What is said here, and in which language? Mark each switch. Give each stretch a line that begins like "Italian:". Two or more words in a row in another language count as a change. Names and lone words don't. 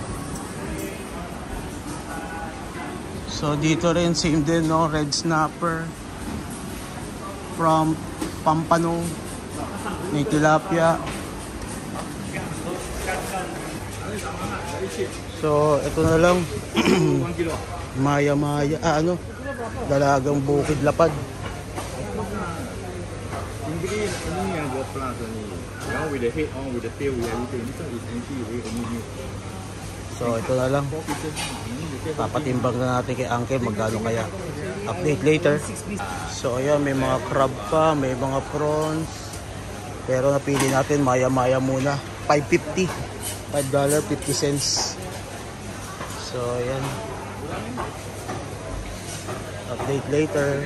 Filipino: So dito rin same din, no,
English: red snapper from Pampano,
Filipino: may tilapia. So ito na lang. Maya dalagang bukid lapad.
Malay: English ini yang dua plus ni.
English: Yang with the head on, with the tail, with everything. This one is empty, only new.
Filipino: So ito na lang. Papatimbang na natin kay Uncle magkano kaya.
English: Update later.
Filipino: So ayan, may mga crab pa, may mga prawns. Pero napili natin maya-maya muna. $5.50. $5.50. So ayan.
English: Update later.